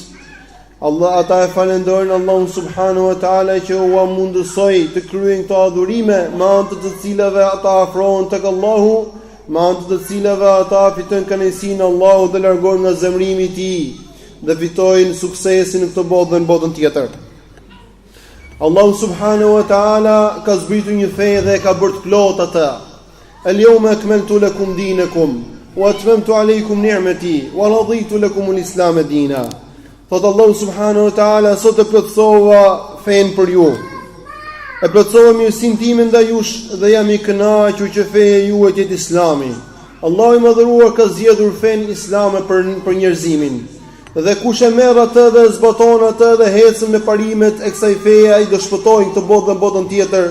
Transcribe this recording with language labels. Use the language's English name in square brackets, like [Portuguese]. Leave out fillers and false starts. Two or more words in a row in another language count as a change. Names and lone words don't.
[Albanian] Ata e falenderojnë Allahun [Arabic] سبحانه وتعالى [Albanian] që u mundësoi të kryejnë këto adhurime me anë të cilave ata afrohen tek Allahu, me anë të cilave ata fitojnë kënaqësinë e Allahut dhe largohen nga zemrimi i tij dhe fitojnë suksesin në këtë botë dhe në botën tjetër. Allahu [Arabic] سبحانه وتعالى [Albanian] ka zbritur një fe dhe ka bërë të plotë atë. [Arabic] اليوم أكملت لكم دينكم وأتممت عليكم نعمتي ورضيت لكم الإسلام دينا. [Albanian] Thot Allahu [Arabic] سبحانه وتعالى, [Albanian] sot e plotësova fen për ju. E plotësova mirësinë time ndaj jush dhe jam i kënaqur që feja juaj të jetë Islami. Allahu i madhëruar ka zgjedhur fen islame për njerëzimin. Dhe kush e merr atë dhe zbaton atë dhe hecën me parimet e kësaj feje, ai do shpëtojë këtë botë dhe botën tjetër.